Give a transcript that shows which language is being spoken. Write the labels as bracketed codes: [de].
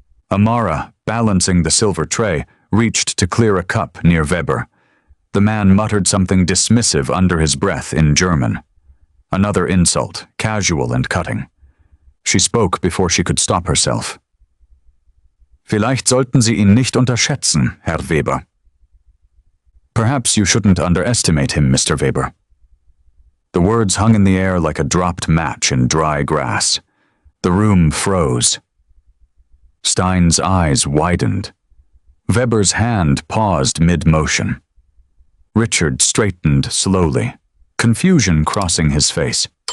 [en] Amara, balancing the silver tray, reached to clear a cup near Weber. The man muttered something dismissive under his breath in German. Another insult, casual and cutting. She spoke before she could stop herself. [de] "Vielleicht sollten Sie ihn nicht unterschätzen, Herr Weber." [en] "Perhaps you shouldn't underestimate him, Mr. Weber." The words hung in the air like a dropped match in dry grass. The room froze. Stein's eyes widened. Weber's hand paused mid-motion. Richard straightened slowly, confusion crossing his face.